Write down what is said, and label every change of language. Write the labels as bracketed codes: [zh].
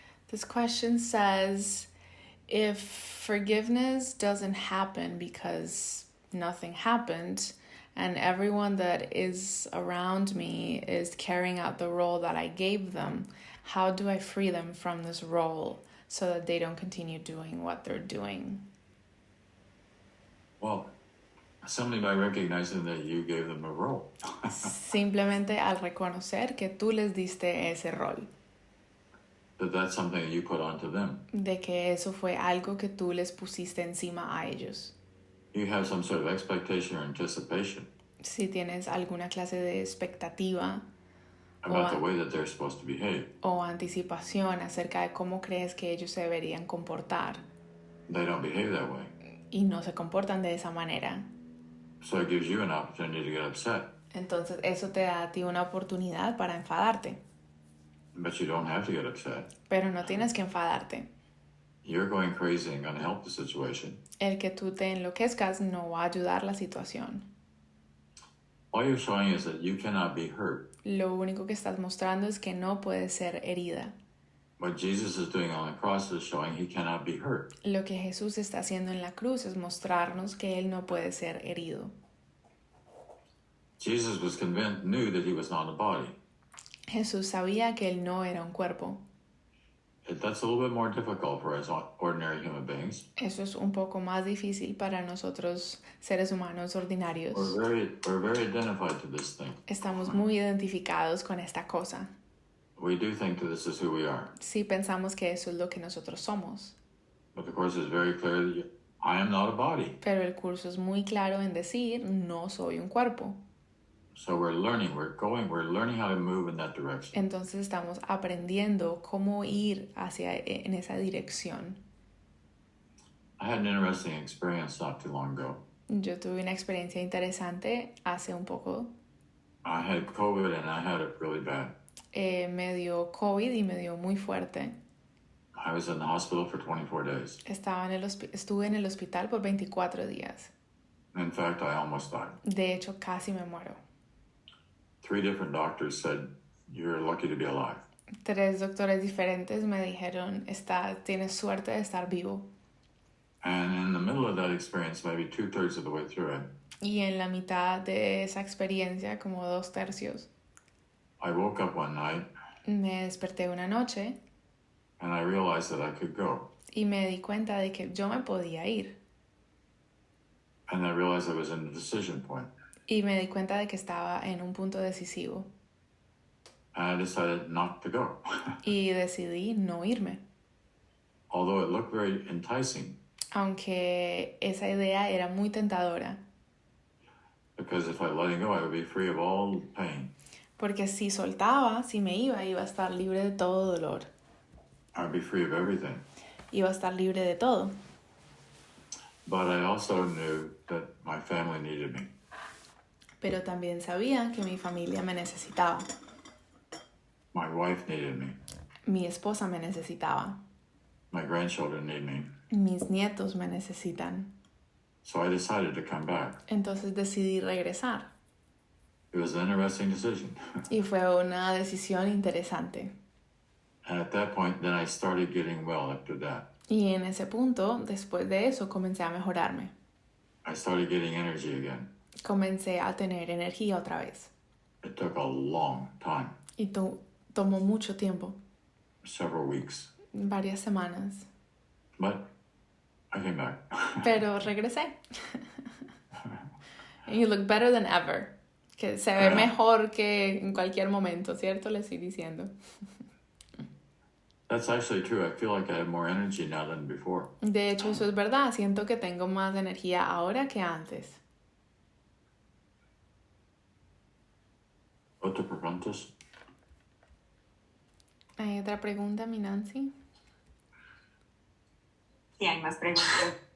[en] This question says, if forgiveness doesn't happen because nothing happened, and everyone that is around me is carrying out the role that I gave them, how do I free them from this role so that they don't continue doing what they're doing? Well, simply by recognizing that you gave them a role. [es] Simplemente al reconocer que tú les diste ese rol. [en] That that's something that you put onto them. [es] De que eso fue algo que tú les pusiste encima a ellos. [en] You have some sort of expectation or anticipation. [es] Si tienes alguna clase de expectativa [en] about the way that they're supposed to behave. [es] O anticipación acerca de cómo crees que ellos se deberían comportar. [en] They don't behave that way. [es] Y no se comportan de esa manera. [en] So it gives you an opportunity to get upset. [es] Entonces eso te da a ti una oportunidad para enfadarte. [en] But you don't have to get upset. [es] Pero no tienes que enfadarte. [en] You're going crazy and going to help the situation. [es] El que tú te enloquezcas no va a ayudar la situación. [en] All you're showing is that you cannot be hurt. [es] Lo único que estás mostrando es que no puedes ser herida. [en] What Jesus is doing on the cross is showing he cannot be hurt. [es] Lo que Jesús está haciendo en la cruz es mostrarnos que Él no puede ser herido. [en] Jesus was convinced, knew that he was not a body. [es] Jesús sabía que Él no era un cuerpo. [en] That's a little bit more difficult for us ordinary human beings. [es] Eso es un poco más difícil para nosotros, seres humanos ordinarios. [en] We're very identified to this thing. [es] Estamos muy identificados con esta cosa. [en] We do think that this is who we are. [es] Sí pensamos que eso es lo que nosotros somos. [en] But the Course is very clear that I am not a body. [es] Pero el curso es muy claro en decir, no soy un cuerpo. [en] So we're learning how to move in that direction. [es] Entonces estamos aprendiendo cómo ir en esa dirección. [en] I had an interesting experience not too long ago. [es] Yo tuve una experiencia interesante hace un poco. [en] I had COVID and I had it really bad. [es] Me dio COVID y me dio muy fuerte. [en] I was in the hospital for 24 days. [es] Estuve en el hospital por 24 días. [en] In fact, I almost died. [es] De hecho, casi me muero. [en] 3 different doctors said, you're lucky to be alive. [es] 3 doctores diferentes me dijeron, tienes suerte de estar vivo. [en] And in the middle of that experience, maybe 2/3 of the way through it, [es] Y en la mitad de esa experiencia, como 2/3, [en] I woke up one night [es] me desperté una noche [en] and I realized that I could go. [es] y me di cuenta de que yo me podía ir. [en] And I realized I was in a decision point. [es] Y me di cuenta de que estaba en un punto decisivo. [en] And I decided not to go. [es] Y decidí no irme. [en] Although it looked very enticing. [es] Aunque esa idea era muy tentadora. [en] Because if I let it go, I would be free of all pain. [es] Porque si soltaba, si me iba a estar libre de todo dolor. [en] I would be free of everything. [es] Iba a estar libre de todo. [en] But I also knew that my family needed me. [es] Pero también sabía que mi familia me necesitaba. [en] My wife needed me. [es] Mi esposa me necesitaba. [en] My grandchildren need me. [es] Mis nietos me necesitan. [en] So I decided to come back. [es] Entonces decidí regresar. [en] It was an interesting decision. [es] Y fue una decisión interesante. [en] And at that point, then I started getting well after that. [es] Y en ese punto, después de eso, comencé a mejorarme. [en] I started getting energy again. [es] Comencé a tener energía otra vez. [en] It took a long time, [es] Y tomó mucho tiempo, [en] several weeks. [es] varias semanas. [en] But I came back. [es] Pero regresé. [en] You look better than ever. [es] Que se ve mejor que en cualquier momento, ¿cierto? Le estoy diciendo. [en] That's actually true. I feel like I have more energy now than before. [es] De hecho, eso es verdad. Siento que tengo más energía ahora que antes. Otra preguntas? ¿Hay otra pregunta, mi Nancy? Sí, hay más preguntas.